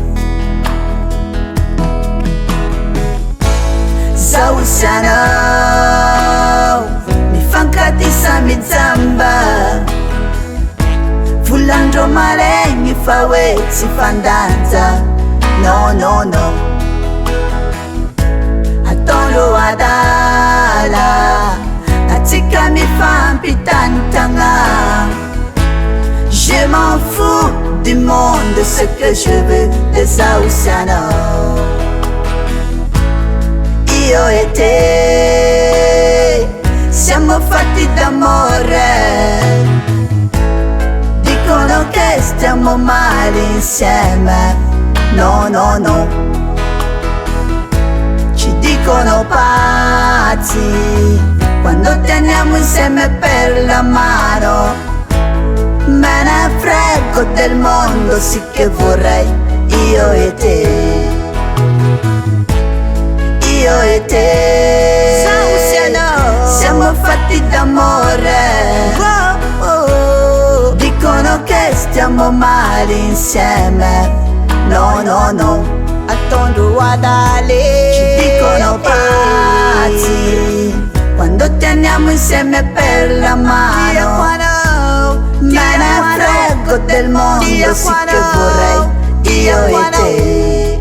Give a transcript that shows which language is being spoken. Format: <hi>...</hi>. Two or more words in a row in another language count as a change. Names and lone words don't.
<mg>Zaho sy anao mifankatisa mijamba, volagndreo maregny fa hoe tsy fandanja. Non non non, ataondreo adala atsika mifampitantagna.</mg> <fr>Je m'en fous du monde, ce que je veux de</fr> <mg>zaho sy anao.</mg> <it>Io e te siamo fatti d'amore, dicono che stiamo male insieme. No no no, dicono pazzi quando teniamo insieme per la mano. Me ne frego del mondo, sì che vorrei io e te, io e te siamo fatti d'amore. Dicono che stiamo male insieme. No no no,</it> <mg>ataondreo adale</mg> <it>ci dicono pazzi quando teniamo insieme per la mano. Me ne frego del mondo, sì che vorrei io e te.</it>